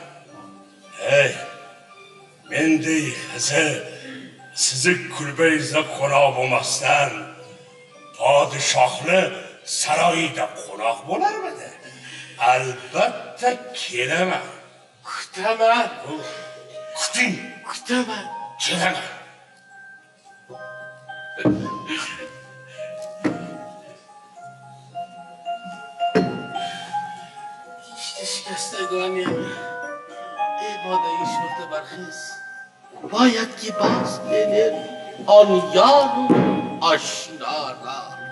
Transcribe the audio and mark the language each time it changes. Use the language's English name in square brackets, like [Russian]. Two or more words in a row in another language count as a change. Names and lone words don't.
[Uzbek] Mendek Xizr sizni kulbayingizda qo'noq bo'lmasdan podshohni saroyida qo'noq bo'larmidi? Albatta kelaman. Kutaman. Kuting. Kutaman. Kelaman. [Persian] شکستگانی عباده شرط برخیز باید که باز بینیم آن یار و آشنا را.